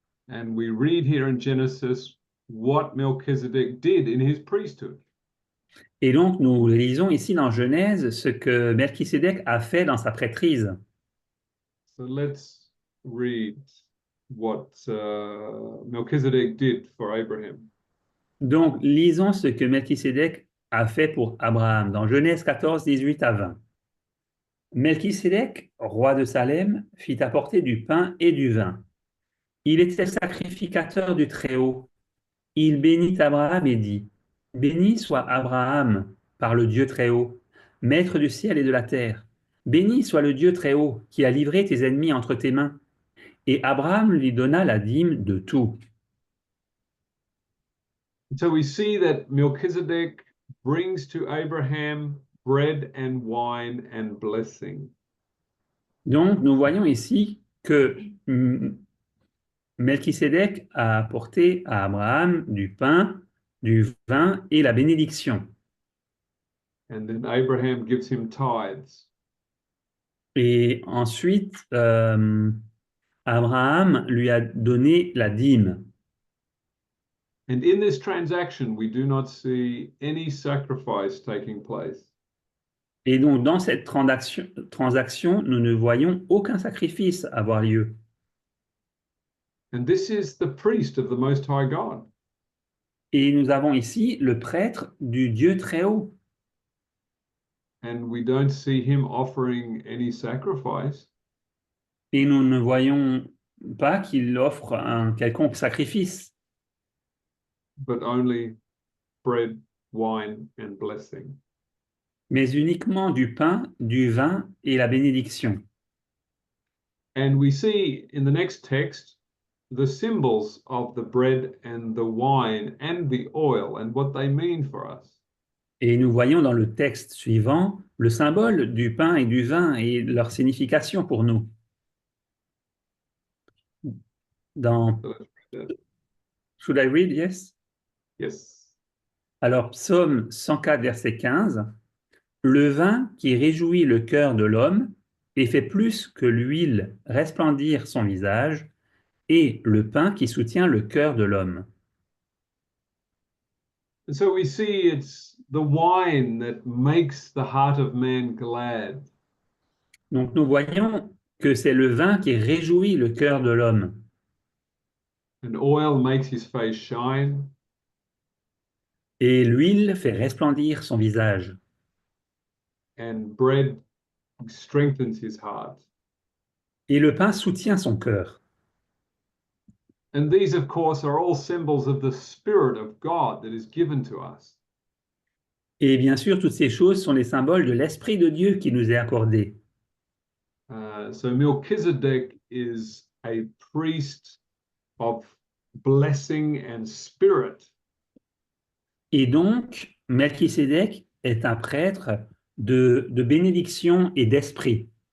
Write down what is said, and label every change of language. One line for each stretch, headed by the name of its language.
English: And we read here in Genesis what Melchizedek did in his priesthood.
French: Et donc nous lisons ici dans Genèse ce que Melchisédek a fait dans sa prêtrise.
English: So let's read what Melchizedek did for Abraham.
French: Donc lisons ce que Melchisédek a fait pour Abraham dans Genèse 14, 18 à 20. Melchisédek, roi de Salem, fit apporter du pain et du vin. Il était sacrificateur du Très-Haut. Il bénit Abraham et dit, « Béni soit Abraham par le Dieu Très-Haut, maître du ciel et de la terre. Béni soit le Dieu Très-Haut qui a livré tes ennemis entre tes mains. » Et Abraham lui donna la dîme de tout.
English: So we see that Melchizedek brings to Abraham bread and wine and blessing.
French: Donc, nous voyons ici que Melchisédek a apporté à Abraham du pain, du vin et la bénédiction.
English: And then Abraham gives him tithes.
French: Et ensuite, Abraham lui a donné la dîme.
English: And in this transaction, we do not see any sacrifice taking place.
French: Et donc, dans cette transaction, nous ne voyons aucun sacrifice avoir lieu.
English: And this is the priest of the Most High God.
French: Et nous avons ici le prêtre du Dieu Très-Haut.
English: And we don't see him offering any sacrifice.
French: Et nous ne voyons pas qu'il offre un quelconque sacrifice,
English: But only bread, wine, and blessing.
French: mais uniquement du pain, du vin et la bénédiction.
English: And we see in the next text the symbols of the bread and the wine and the oil and what they mean for us.
French: Et nous voyons dans le texte suivant le symbole du pain et du vin et leur signification pour nous.
English: Dans... Should I read? Yes? Yes.
French: Alors, Psaume 104, verset 15. Le vin qui réjouit le cœur de l'homme et fait plus que l'huile resplendir son visage, et le pain qui soutient le cœur de l'homme.
English: And so we see it's the wine that makes the heart of man glad.
French: Donc nous voyons que c'est le vin qui réjouit le cœur de l'homme.
English: And oil makes his face shine.
French: Et l'huile fait resplendir son visage.
English: And bread strengthens his heart.
French: Et le pain soutient son cœur.
English: And these, of course, are all symbols of the Spirit of God that is given to us.
French: Et bien sûr, toutes ces choses sont les symboles de l'Esprit de Dieu qui nous est accordé.
English: So Melchizedek is a priest of blessing and spirit.
French: Et donc, Melchisédek est un prêtre de bénédiction et d'esprit.